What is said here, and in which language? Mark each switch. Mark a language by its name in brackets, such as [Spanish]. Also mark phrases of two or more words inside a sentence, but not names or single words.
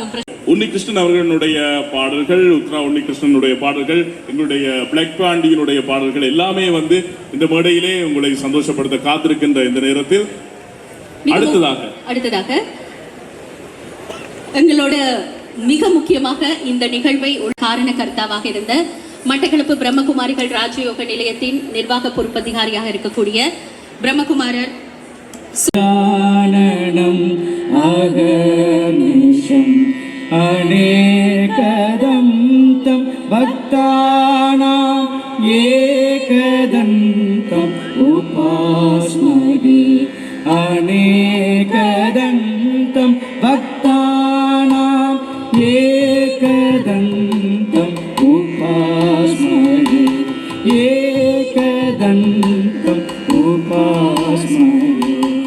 [Tamil] உன்னிகிருஷ்ணன் அவர்களுடைய பாடல்கள், உத்ரா உன்னிகிருஷ்ணனுடைய பாடல்கள், எங்களுடைய பிளாக் பாண்டியினுடைய பாடல்கள் எல்லாமே இந்த மேடையிலே உங்களை சந்தோஷப்படுத்த காத்திருக்கின்ற இந்த நேரத்தில் அடுத்ததாக எங்களோட மிக முக்கியமாக இந்த நிகழ்வை காரணகர்த்தாவாக இருந்த மட்டக்களப்பு பிரம்மகுமாரிகள் ராஜயோக நிலையத்தின் நிர்வாக பொறுப்பதிகாரியாக இருக்கக்கூடிய பிரம்மகுமாரர் [Sanskrit] अनेकदन्तं भक्तानां एकदन्तम् उपास्महे अनेकदन्तं भक्तानां एकदन्तम् उपास्महे एकदन्तम् उपास्महे